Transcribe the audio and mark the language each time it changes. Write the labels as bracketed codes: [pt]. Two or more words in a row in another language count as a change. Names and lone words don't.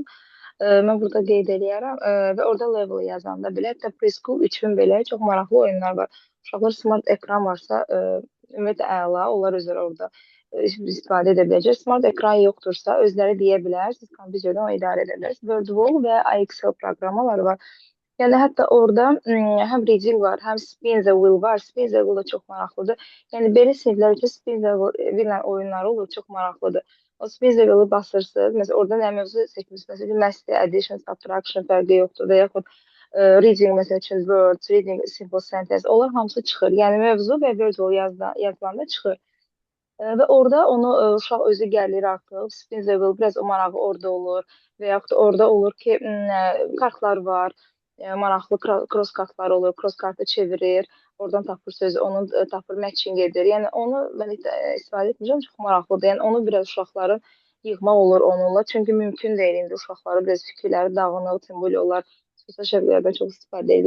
[az] Mən burada qeyd eləyərəm və orada level yazanda belə, hətta preschool üçün belə çox maraqlı oyunlar var. Uşaqlar smart ekran varsa, ümumiyyətlə əla, onlar özləri orada istifadə edə biləcək. Smart ekran yoxdursa, özləri deyə bilər, siz kompüterdən onu idarə edə bilərsiniz. Word və Excel proqramlar var. Yəni hətta orada həm reading var, həm [en] spin the wheel [az] var. [en] Spin the wheel [az] da çox maraqlıdır. Yəni belə siniflər üçün [en] spin the wheel [az] oyunları olur, çox maraqlıdır. O [en] spin the wheel- [az] ı basırsınız. Məsələn, orada nə mövzu seçmisiniz? Məsələn, [en] master, addition, subtraction [az] fərqi yoxdur və yaxud reading məsəl üçün [en] words, reading simple sentence. [az] Onlar hamısı çıxır. Yəni mövzu və word yazılanda çıxır. Və orada onu uşaq özü gəlir artıq. [en] Spin the wheel [az] biraz o marağı orada olur və yaxud orada olur ki, kartlar var. Maraqlı cross kartlar olur, cross kartı çevirir, oradan tapır sözü, onu tapır matching edir. Yəni onu mən istifadə etmirəm, çox maraqlıdır. Yəni onu biraz uşaqların yığmaq olur onunla, çünki mümkün deyil indi uşaqların biraz fikirləri dağınıq, [tr] tüm böyle [az] onlar sosial şəbəkələrdən çox istifadə edirlər.